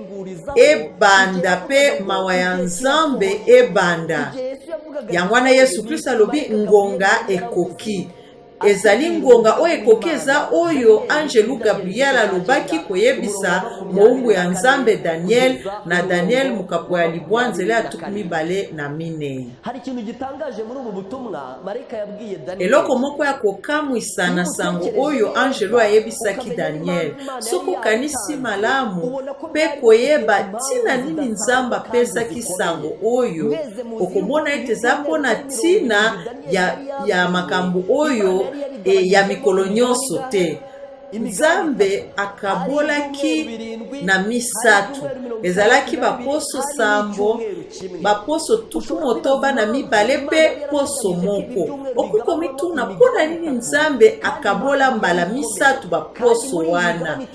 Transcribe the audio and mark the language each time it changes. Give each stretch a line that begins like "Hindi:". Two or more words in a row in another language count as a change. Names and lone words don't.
Lingala: ebanda pe mawa ya Nzambe ebanda yangwana Yesu Kristo alobi ngonga ekoki ezali ngonga oyo ekoki eza oyo Angelu Gabriel alobaki koyebisa moungu ya Nzambe Daniel na Daniel mukapo ya libwa nzela ya 24.
Kinyarwanda: hari ikintu gitangaje muri ubu butumwa marayika yabwiye Daniel
Lingala: eloko moko ya kokamwisa na sango oyo Angelu ayebisaki Daniel soko kanisi malamu pe koyeba tina nini Nzamba pesaki sango oyo okomona ete za mpona tina ya makambo oyo ya mikolo nyonso te Nzambe akabolaki na misatu ezalaki baposo sambo baposo tuku motoba na mibale pe poso moko okuko mituna pona nini Nzambe akabola mbala misatu baposo wana